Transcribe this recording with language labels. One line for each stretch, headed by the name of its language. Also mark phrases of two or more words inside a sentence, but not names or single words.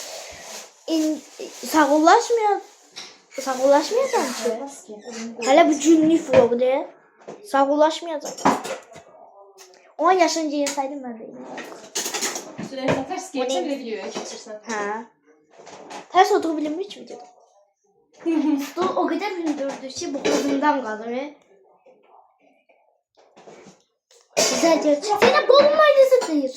Azerbaijani: Sağollaşmayacağım ki. Hələ bu günlük vlogdur. Sağollaşmayacağım. 10 yaşını giyinsaydım mən də. Sürəyyə tərs gəlsən belə videoya keçirsən. Hə. Tərs olduğu bilinmir ki videoda.
Turkish: Dur o kadar hündürdü ki boğazından kalır. Güzel diyor. Senin kolun aynısı değil.